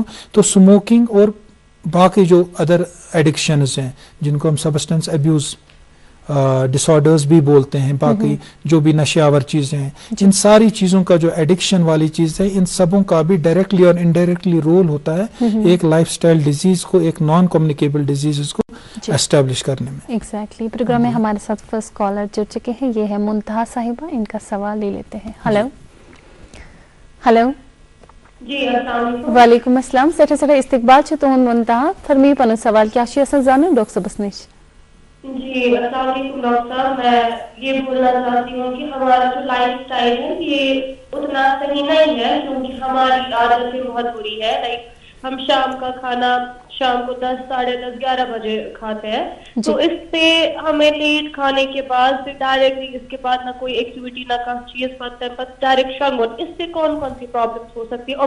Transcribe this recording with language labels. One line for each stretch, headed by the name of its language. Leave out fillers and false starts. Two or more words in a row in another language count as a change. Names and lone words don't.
Hindi: तो स्मोकिंग और बाकी जो
English: other addictions
Hindi: हैं जिनको हम
English: substance abuse disorders
Hindi: भी बोलते हैं, बाकी जो भी नशावर चीजें हैं, इन सारी चीजों का जो एडिक्शन वाली चीज है, इन सबों का भी डायरेक्टली और इनडायरेक्टली रोल होता है एक
English: lifestyle disease
Hindi: को, एक
English: non communicable disease
Hindi: को एस्टेब्लिश करने में। एग्जैक्टली। प्रोग्राम में हमारे साथ
English: first caller
Hindi: जुड़ चुके हैं, ये है मुंतहा साहिबा। इनका सवाल ले लेते हैं।
English: hello hello
Hindi: जी, अस्सलाम
Arabic: وعليكم السلام.
Kashmiri: सठा इस्तकबाल छ तुहन मुंतहा, फरमी पन सवाल क्या जानो डॉक्टर साहब निश।
Hindi: जी,
Arabic: السلام عليكم
Hindi: डॉक्टर साहब। मैं ये बोलना चाहती हूँ कि हमारा जो
English: life style
Hindi: है ये उतना सही नहीं है, क्योंकि हमारी आदतें बहुत बुरी है। लाइक हम शाम का खाना शाम को 10, साढ़े 10, 11 बजे खाते हैं, तो इससे हमें लेट खाने के बाद फिर डायरेक्टली इसके बाद ना कोई एक्टिविटी ना का चीज बस डायरेक्ट शंगोन, इससे कौन कौन सी प्रॉब्लम्स हो सकती है?